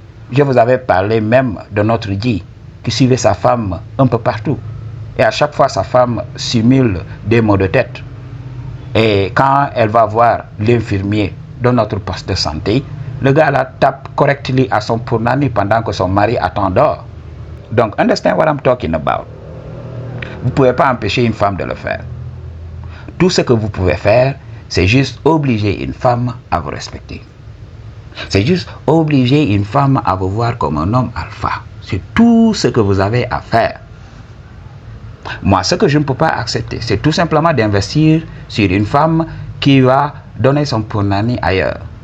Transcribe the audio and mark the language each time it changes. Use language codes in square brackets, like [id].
[fr] Je vous avais parlé même de notre Guy qui suivait sa femme un peu partout. Et à chaque fois, sa femme simule des maux de tête. Et quand elle va voir l'infirmier de notre poste de santé, le gars là tape correctly à son punani pendant que son mari attend dehors. [en] Donc, understand what I'm talking about. [fr] Vous ne pouvez pas empêcher une femme de le faire. Tout ce que vous pouvez faire, c'est juste obliger une femme à vous respecter. C'est juste obliger une femme à vous voir comme un homme alpha. C'est tout ce que vous avez à faire. Moi, ce que je ne peux pas accepter, c'est tout simplement d'investir sur une femme qui va donner son punani ailleurs.